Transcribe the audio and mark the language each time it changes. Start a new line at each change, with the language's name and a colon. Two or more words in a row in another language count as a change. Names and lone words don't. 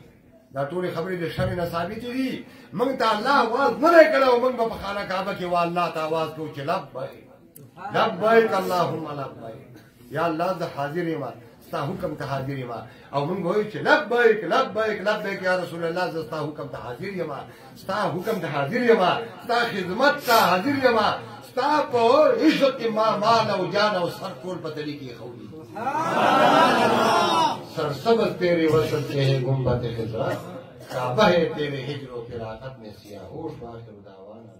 Pashto: دا ټولې خبرې د شرع نه ثابتې دي. موږ ته الله आवाज نه دی کړی او موږ به په خانه کعبه کې والله ته आवाज کوو چې
Arabic: لبیک لبیک اللهم لبیک یا الله
Pashto: زه حاضر یم ستا حکم ته حاضر یم او موږ وایو چې
Arabic: لبیک لبیک لبیک یا رسول الله
Pashto: زه ستا حکم ته حاضر یم ستا حکم ته حاضر یم ستا خدمت ته حاضر یم ستا په عزت ما مال او جان او سر ټول په تلي کې خولي.
Urdu: سرسبز تیرے وصل سے ہے گنبد خضرا کعبہ ہے تیرے ہجر و فراقت میں سیاہ ہوش باخر دعویٰ